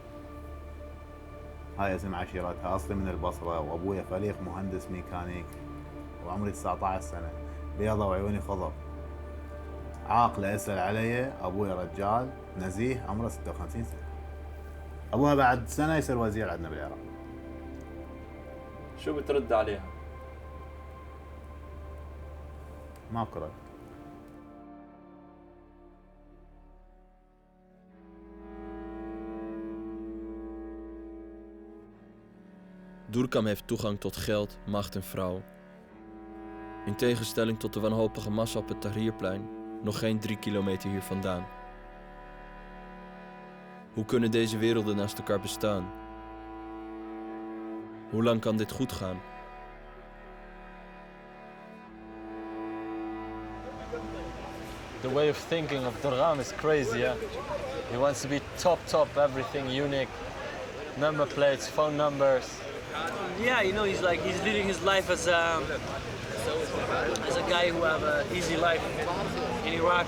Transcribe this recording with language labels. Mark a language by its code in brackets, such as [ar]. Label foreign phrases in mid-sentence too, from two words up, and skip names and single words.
[ar] هاي اسم عشيرتها، اصلي من البصره وابويا فريق مهندس ميكانيك وعمري 19 سنه، بيضة وعيوني خضر، عاقله اسال علي، ابويا رجال نزيه عمره 56 سنه. ابوها بعد سنه يصير وزير عندنا بالعراق. شو بترد عليها؟ ماكو رد. [nl] Doerkam heeft toegang tot geld, macht en vrouw. In tegenstelling tot de wanhopige massa op het Tahrirplein, nog geen 3 kilometer hier vandaan. Hoe kunnen deze werelden naast elkaar bestaan? Hoe lang kan dit goed gaan? [en] The way of thinking of Durgam is crazy, yeah? He wants to be top, everything unique. Number plates, phone numbers. Yeah, you know, he's living his life as a guy who have an easy life in Iraq.